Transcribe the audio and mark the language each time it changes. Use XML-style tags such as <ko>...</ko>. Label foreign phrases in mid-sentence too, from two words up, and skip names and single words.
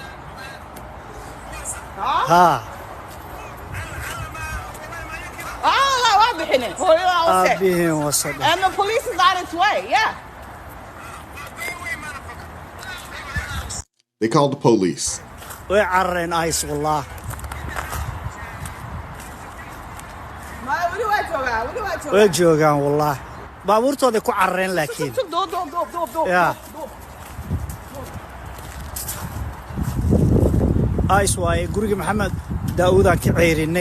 <en>Ha. And the police is on its way, yeah. They called the police.</en> <so>ICE والله. way joogaan والله. baabuurtooda ku carreen laakiin.</so> <en>Yeah.</en> <so>ICE waaye guriga Maxamed Daawuda ka ceerinay.</so>